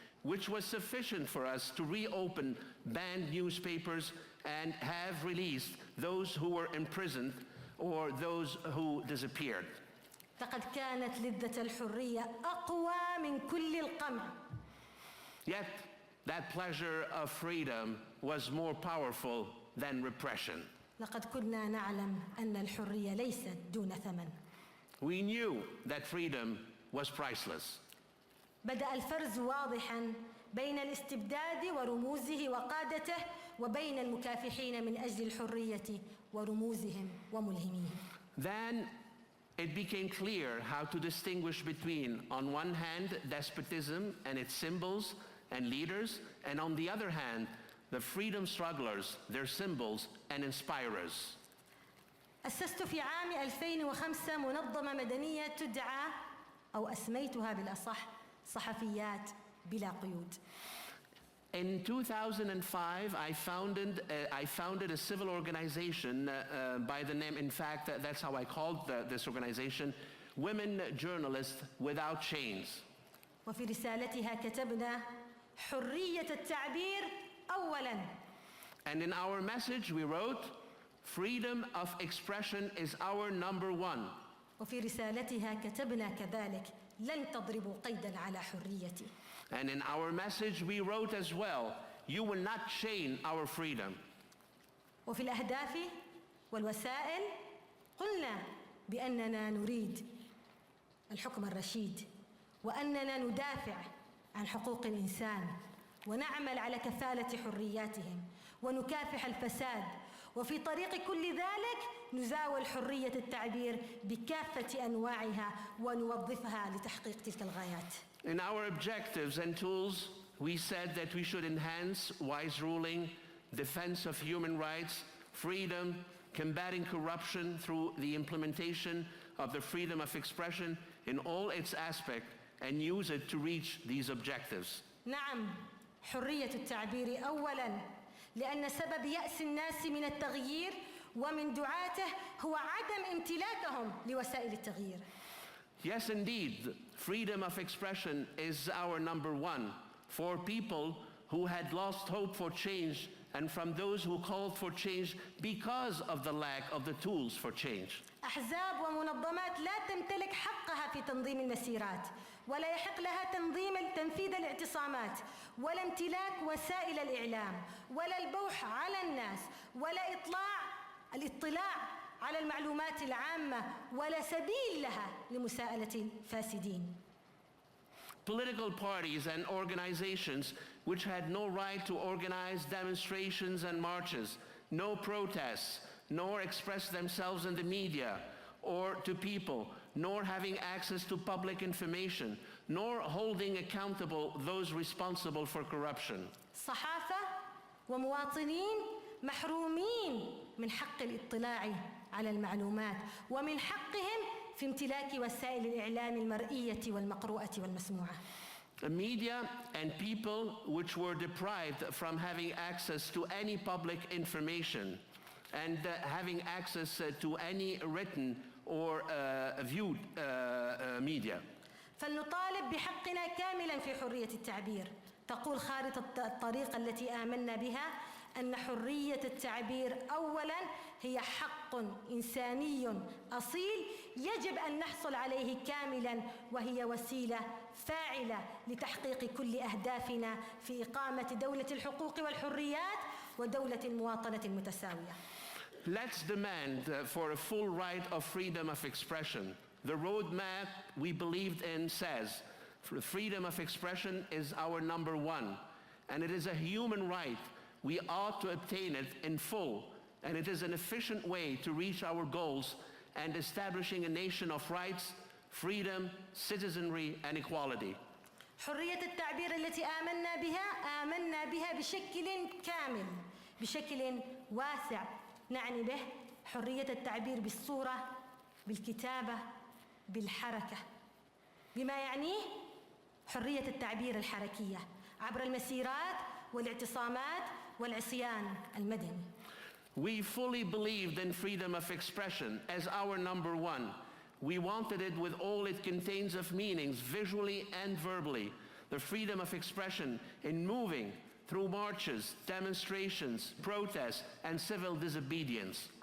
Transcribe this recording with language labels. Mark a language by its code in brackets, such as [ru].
[en] which was sufficient for us to reopen banned newspapers and have released those who were imprisoned or those who disappeared. [ar] لقد كانت لذة الحرية أقوى من كل القمع. [en] Yet, that pleasure of freedom was more powerful than repression. [ar] لقد كنا نعلم أن الحرية ليست دون ثمن. [en] We knew that freedom was priceless. [ar] بدأ الفرز واضحاً بين الاستبداد ورموزه وقادته وبين المكافحين من أجل الحرية ورموزهم وملهميهم. [en] Then it became clear how to distinguish between, on one hand, despotism and its symbols and leaders, and on the other hand, the freedom strugglers, their symbols and inspirers. [ar] أسست في عام 2005 منظمة مدنية تدعى، أو أسميتها بالأصح، صحفيات بلا قيود. [en] In 2005, I founded a civil organization by the name, in fact, that's how I called this organization, Women Journalists Without Chains. [ar] وفي رسالتها كتبنا حرية التعبير أولاً. [en] And in our message we wrote, freedom of expression is our number one. [ar] وفي رسالتها كتبنا كذلك لن تضربوا قيداً على حريتي. [en] And in our message we wrote as well, you will not chain our freedom. [ar] وفي الأهداف والوسائل قلنا بأننا نريد الحكم الرشيد وأننا ندافع عن حقوق الإنسان ونعمل على كفالة حرياتهم ونكافح الفساد، وفي طريق كل ذلك نزاول حرية التعبير بكافة أنواعها ونوظفها لتحقيق تلك الغايات. [en] In our objectives and tools, we said that we should enhance wise ruling, defense of human rights, freedom, combating corruption through the implementation of the freedom of expression in all its aspects, and use it to reach these objectives. [ar] نعم، حرية التعبير أولاً، لأن سبب يأس الناس من التغيير ومن دعاته هو عدم امتلاكهم لوسائل التغيير. [en] Yes, indeed, freedom of expression is our number one for people who had lost hope for change and from those who called for change because of the lack of the tools for change. [ar] أحزاب ومنظمات لا تمتلك حقها في تنظيم المسيرات، ولا يحق لها تنفيذ الاعتصامات، ولا امتلاك وسائل الإعلام، ولا البوح على الناس، ولا الاطلاع على المعلومات العامة، ولا سبيل لها لمساءلة الفاسدين. [en] Political parties and organizations which had no right to organize demonstrations and marches, no protests, nor express themselves in the media or to people, nor having access to public information, nor holding accountable those responsible for corruption. [ar] صحافة ومواطنين محرومين من حق الاطلاع على المعلومات ومن حقهم في امتلاك وسائل الإعلام المرئية والمقروءة والمسموعة. [en] The media and people which were deprived from having access to any public information and having access to any written or viewed media. [ar] فلنطالب بحقنا كاملا في حرية التعبير. تقول خارطة الطريق التي آمنا بها أن حرية التعبير أولا هي حق إنساني أصيل يجب أن نحصل عليه كاملا، وهي وسيلة فاعلة لتحقيق كل أهدافنا في إقامة دولة الحقوق والحريات ودولة المواطنة المتساوية. [en] Let's demand for a full right of freedom of expression. The roadmap we believed in says freedom of expression is our number one, and it is a human right. We ought to obtain it in full, and it is an efficient way to reach our goals and establishing a nation of rights, freedom, citizenry, and equality. [ar] حرية التعبير التي آمنا بها بشكل كامل، بشكل واسع. نعني به حرية التعبير بالصورة، بالكتابة، بالحركة، بما يعنيه حرية التعبير الحركية عبر المسيرات والاعتصامات والعصيان المدني. [en] We fully believed in freedom of expression as our number one. We wanted it with all it contains of meanings, visually and verbally. The freedom of expression in moving through marches, demonstrations, protests, and civil disobedience.